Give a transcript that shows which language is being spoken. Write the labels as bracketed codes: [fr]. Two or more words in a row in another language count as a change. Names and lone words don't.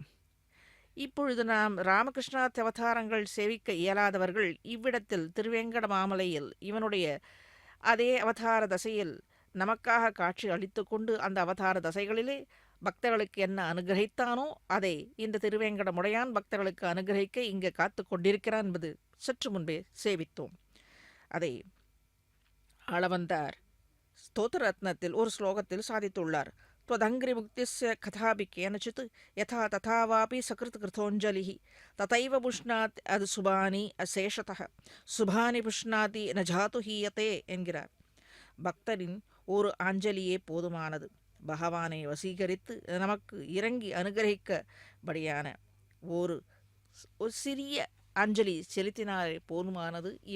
[ta] இப்பொழுது நாம் ராமகிருஷ்ணா அவதாரங்கள் சேவிக்க இயலாதவர்கள் இவ்விடத்தில் திருவேங்கட மாமலையில் இவனுடைய அதே அவதார தசையில் நமக்காக காட்சி அளித்து கொண்டு அந்த அவதார தசைகளிலே பக்தர்களுக்கு என்ன அனுகிரகித்தானோ அதை இந்த திருவேங்கடமுடையான் பக்தர்களுக்கு அனுகிரகிக்க இங்கு காத்து கொண்டிருக்கிறான் என்பது சற்று முன்பே சேவித்தோம். அதை ஆளவந்தார் ஸ்தோத்திரரத்னத்தில் ஒரு ஸ்லோகத்தில் சாதித்துள்ளார். [sa] त्वदङ्घ्रिमुक्तिस्य कथापि केनचित् यथा तथा वापि सकृत्कृतोञ्जलिः तथैव पुष्णाति अतु शुभानि अशेषतः शुभानि पुष्णाति न जातु हीयते என்கிறார். [ta] பக்தரின் ஒரு அஞ்சலியே போதுமானது. பகவானை வசீகரித்து நமக்கு இறங்கி அனுகிரகிக்கபடியான ஒரு சிறிய அஞ்சலி செலுத்தினாலே போதுமானது.